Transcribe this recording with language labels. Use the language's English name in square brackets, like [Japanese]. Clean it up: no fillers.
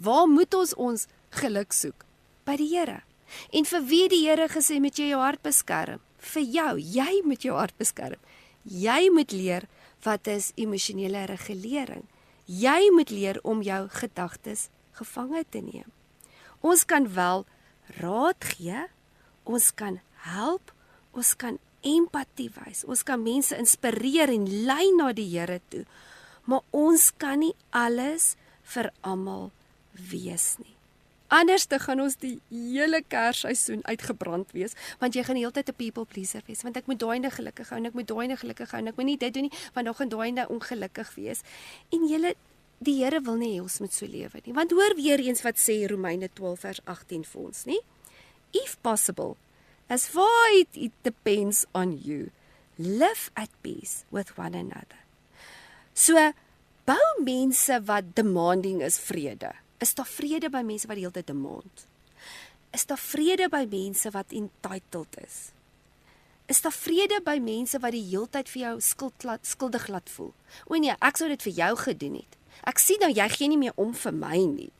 [Afrikaans] Waar moet ons geluk soek? By die Here. En vir wie die Here gesê met jy jou hart beskerm? Vir jou, jy moet jou hart beskerm. Jy moet leer wat is emosionele regulering. Jy moet leer om jou gedagtes gevange te neem. Ons kan wel raad gee, ons kan help, ons kan empatie wys, ons kan mense inspireer en lei na die Here toe, maar ons kan nie alles vir almal wees nie. Anders te gaan ons die hele Kersseisoen uitgebrand wees, want jy gaan die hele tyd 'n people pleaser wees, want ek moet daai ene gelukkig hou en ek moet daai ene gelukkig hou en ek moet nie dit doen nie, want dan gaan daai ene ongelukkig wees. En die Here wil nie hê ons moet so lewe nie. Want hoor weer eens wat sê Romeine 12 vers 18 vir ons, nie? [English] If possible, as far it depends on you, live at peace with one another. [Afrikaans] So, bou mense wat demanding is vrede. Is daar vrede by mense wat die hele tyd demand? Is daar vrede by mense wat entitled is? Is daar vrede by mense wat die hele tyd vir jou skuldig laat voel? O nee, ek sou dit vir jou gedoen het. Ek sien nou, jy gee nie meer om vir my nie.